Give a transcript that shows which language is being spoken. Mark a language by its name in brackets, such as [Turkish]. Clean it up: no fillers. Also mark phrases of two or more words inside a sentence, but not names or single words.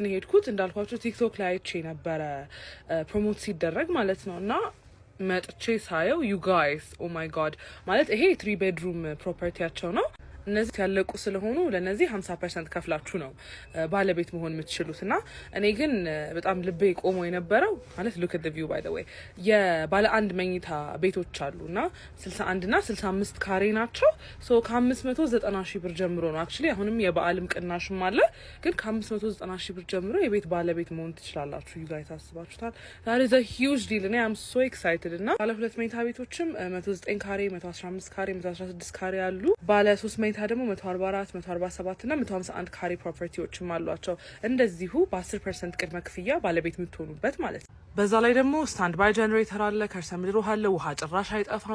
[Amharic] ነው ሄድኩት እንዳልኳችሁ ቲክቶክ ላይ አይቼ ነበረ ፕሮሞት ሲደረግ ማለት ነውና መጥቼ ሳየው [English] you guys oh my god [Amharic] ማለት ይሄ 3 ቤድሩም ፕሮፐርቲያቸው ነው። እነዚህ ያለቁ ስለሆኑ ለነዚህ 50% ከፍላችሁ ነው ባለቤት መሆን የምትችሉትና እኔ ግን በጣም ልቤ ቆሞ የነበረው ማለት [English] look at the view by the way [Amharic] የባለ አንድ መኝታ ቤቶች አሉና 61 እና 65 ካሬ ናቸው። ሶ ከ590 ሺህ ብር ጀምሮ ነው actually አሁንም የበዓልም ቅናሽም አለ ግን ከ590 ሺህ ብር ጀምሮ የቤት ባለቤት መሆን ትችላላችሁ። [English] you guys [Amharic] አስባችሁታል? [English] that is a huge deal and I'm so excited [Amharic] እና ባለ ሁለት መኝታ ቤቶችም 109 ካሬ 115 ካሬ 116 ካሬ አሉ። ባለ 3 መኝታ ደግሞ 144 147 እና 151 ካሬ ፕሮፐርቲዎችም አሏቸው። እንደዚሁ በ10% ቅድመ ክፍያ ባለቤት የምትሆኑበት ማለት ነው። በዛ ላይ ደግሞ [English] stand by generator [Amharic] አለ፣ ከርሰ ምድር ውሃ አለ፣ ውሃ ጭራሽ አይጠፋም፣